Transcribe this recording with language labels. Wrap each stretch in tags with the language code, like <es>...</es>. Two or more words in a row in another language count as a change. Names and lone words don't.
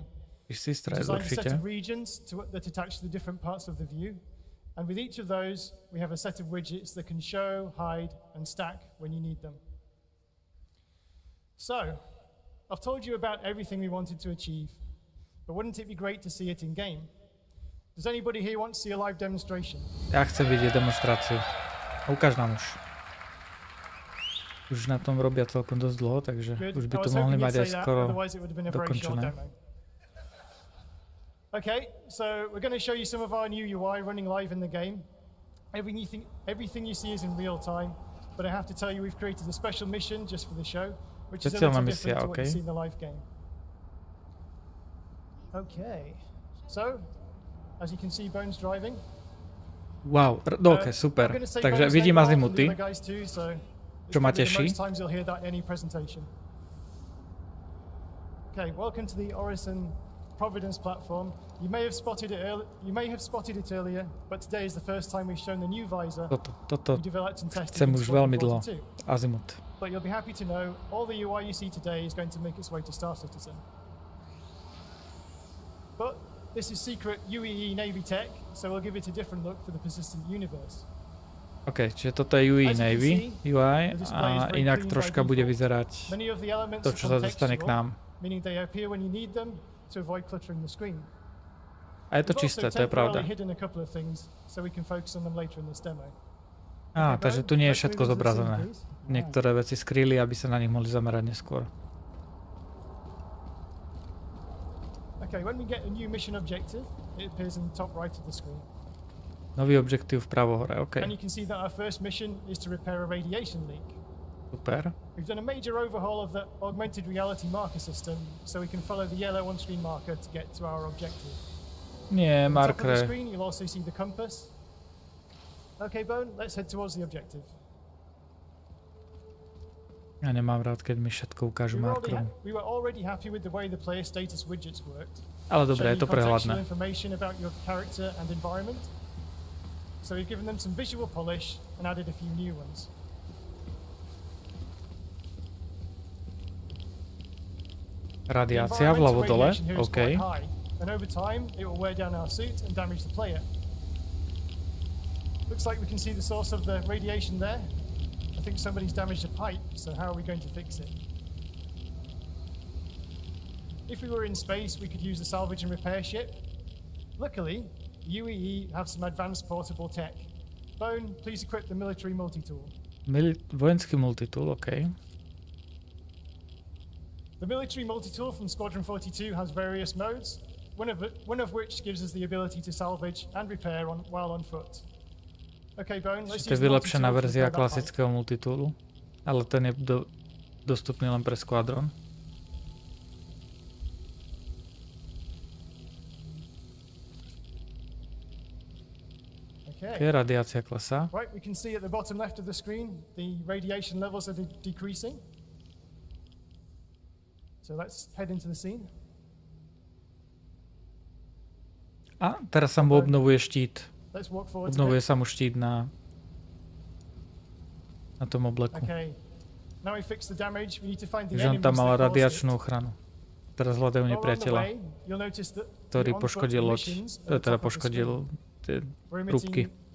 <en>We designed a set of regions that attach to the different parts of the view, and with each of those, we have a set of widgets that can show, hide, and stack when you need them. So, I've told you about everything we wanted to achieve, but wouldn't it be great to see it in game? Does anybody here want to see a live demonstration?</en> <sk>Ja chcem vidieť demonstráciu. Ukáž nám už. Už na tom robia celkom dosť dlho, takže už by to mohli mať aj skoro dokončené.</sk> <en>Okay, so we're going to show you some of our new UI running live in the game. Everything you see is in real time, but I have to tell you we've created a special mission just for the show, which is a little different to what you see in the live game. Okay, so as you can see, Bone's driving.</en> <sk>Wow, ok, super. Takže vidím azimuty, čo ma teší.</sk> <en>Okay, welcome to the Orison Providence platform. You may have spotted it earlier, but today is the first time we've shown the new visor.</en> <sk>Toto chcem už veľmi dlho. Azimut.</sk> <en>But you'll be happy to know all the UI you see today is going to make its way to Star Citizen. But this is secret UEE Navy tech, so we'll give it a different look for the persistent universe.</en> <sk>OK, čiže toto je UEE Navy UI a inak troška bude vyzerať to, čo sa dostane k nám.</sk> <en>Meaning they appear when you need them to avoid cluttering the screen.</en> <sk>A je to čisté, to je pravda. Takže tu nie je všetko zobrazené. Niektoré veci skrýli, aby sa na nich mohli zamerať neskôr.</sk> <en>Okay, when we get a new mission objective, it appears in the top right of the screen.</en> <sk>Nový objektív vpravo hore, OK.</sk> <en>And you can see that our first mission is to repair a radiation leak.</en> <sk>Super.</sk> <en>We've done a major overhaul of the augmented reality marker system, so we can follow the yellow on-screen marker to get to our objective.</en> <sk>Nie, markere.</sk> <en>On top of the screen, you'll also see the compass. Okay, Bone, let's head towards the objective.</en> <sk>Ja nemám rád, keď mi všetko ukážu markerom.</sk> <en>We were already happy with the way the player status widgets worked.</en> <sk>Ale dobre, je to prehľadné.</sk> <en>Information about your character and environment. So we've given them some visual polish and added a few new ones.</en> <sk>Radiácia vľavo dole, OK.</sk> <en>And over time, it will wear down our suit and damage the player. Looks like we can see the source of the radiation there. I think somebody's damaged a pipe, so how are we going to fix it? If we were in space, we could use the salvage and repair ship. Luckily, UEE have some advanced portable tech. Bone, please equip the military multi-tool.</en> <sk>Vojenský multitool, OK.</sk> <en>The military multi-tool from Squadron 42 has various modes, one of which gives us the ability to salvage and repair while on foot. Okay, Bone, let's use the</en> <sk>vylepšená verzia klasického multitoolu, ale ten je dostupný len pre Squadron. Okay, radiácia klesá.</sk> <en>Right, we can see at the bottom left of the screen the radiation levels are decreasing. So let's head into the scene.</en> <sk>A teraz sa mu obnovuje štít. Obnovuje sa mu štít na tom obleku. Takže on tam mal radiačnú ochranu. Teraz hľadajú nepriateľa, ktorý poškodil loď, teda poškodil tie rúbky.</sk>